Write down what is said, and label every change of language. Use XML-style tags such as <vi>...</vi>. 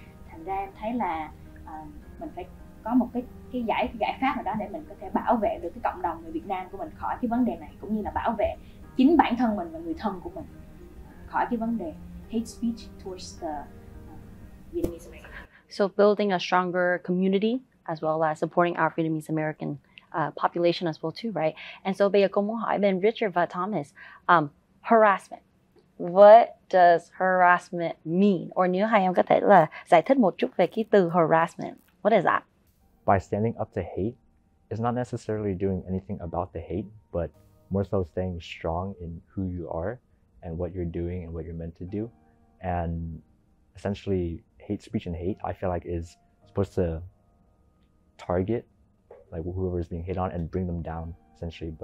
<vi>Thành ra em thấy là mình phải có một cái giải pháp nào đó để mình có thể bảo vệ được cái cộng đồng người Việt Nam của mình khỏi cái vấn đề này, cũng như là bảo vệ chính bản thân mình và người thân của mình khỏi cái vấn đề</vi> <en>hate speech towards the Vietnamese American. So building a stronger community as well as supporting our Vietnamese American population as well too, right? And so</en> <vi>bây giờ cô muốn hỏi bên Richard và Thomas, harassment.</vi> <en>What does harassment mean?</en> <vi>Or nếu hai em có thể là giải thích một chút về cái từ harassment.</vi> <en>What is that? By standing up to hate, it's not necessarily doing anything about the hate, but more so staying strong in who you are and what you're doing and what you're meant to do. And essentially, hate speech and hate, I feel like, is supposed to target like whoever is being hit on and bring them down, essentially.</en>